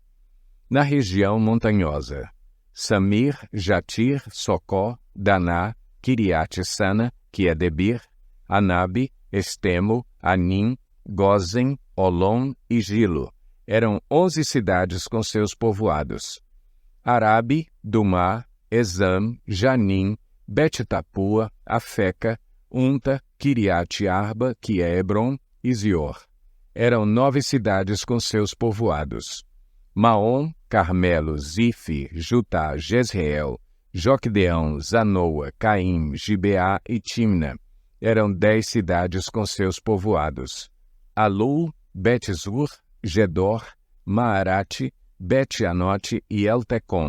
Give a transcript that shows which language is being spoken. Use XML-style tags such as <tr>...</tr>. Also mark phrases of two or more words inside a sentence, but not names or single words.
<pt>Na região montanhosa, Samir, Jatir, Socó, Daná, Kiriat-Sana, que é Debir, Anabe, Estemo, Anim, Gozen, Olom e Gilo. Eram 11 cidades com seus povoados: Arabe, Dumá, Ezam, Janim, Bet-Tapua, Afeca, Unta, Kiriat-Arba, que é Hebron, e Zior. Eram 9 cidades com seus povoados: Maom, Carmelo, Zife, Jutá, Jezreel, Joquedeão, Zanoa, Caim, Gibeá e Timna. Eram 10 cidades com seus povoados: Alul, Bet-Zur, Gedor, Maarate, Bet-Anote e Eltecom.</pt>